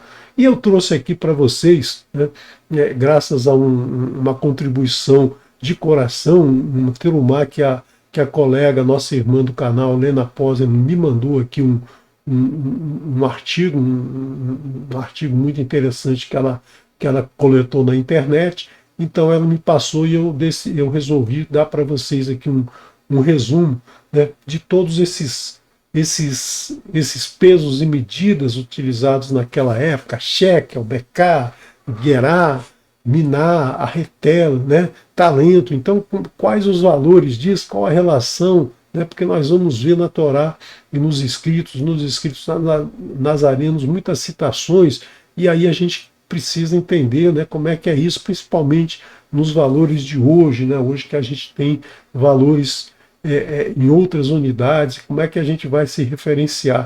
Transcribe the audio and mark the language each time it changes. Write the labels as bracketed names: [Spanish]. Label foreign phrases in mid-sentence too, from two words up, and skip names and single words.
[Portuguese] E eu trouxe aqui para vocês, né, graças a uma contribuição de coração, um terumá que a colega, nossa irmã do canal, Lena Posen, me mandou aqui um artigo, um artigo muito interessante que ela coletou na internet. Então ela me passou e eu resolvi dar para vocês aqui um resumo, né, de todos esses pesos e medidas utilizados naquela época: shekel, beká, gerá, miná, arretel, né, talento. Então, quais os valores disso? Qual a relação? Né, porque nós vamos ver na Torá e nos escritos nazarenos, muitas citações, e aí a gente precisa entender, né, como é que é isso, principalmente nos valores de hoje, né, hoje que a gente tem valores em outras unidades, como é que a gente vai se referenciar.